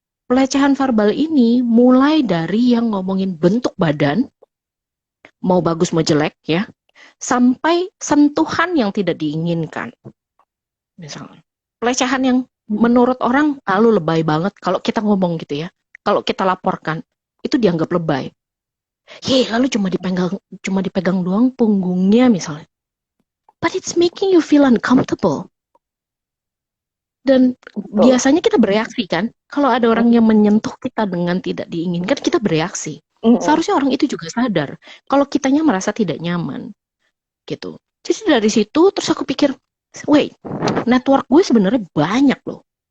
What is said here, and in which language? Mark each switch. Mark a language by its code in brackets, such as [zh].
[id] Pelecehan verbal ini mulai dari yang ngomongin bentuk badan, mau bagus mau jelek ya, sampai sentuhan yang tidak diinginkan. Misalnya, pelecehan yang menurut orang lalu lebay banget kalau kita ngomong gitu ya. Kalau kita laporkan, itu dianggap lebay. Lalu cuma dipegang doang punggungnya misalnya. [en] But it's making you feel uncomfortable. [id] Dan biasanya kita bereaksi kan, kalau ada orang yang menyentuh kita dengan tidak diinginkan, kita bereaksi. Seharusnya orang itu juga sadar kalau kitanya merasa tidak nyaman, gitu. Jadi dari situ terus aku pikir, wait, network gue sebenarnya banyak loh.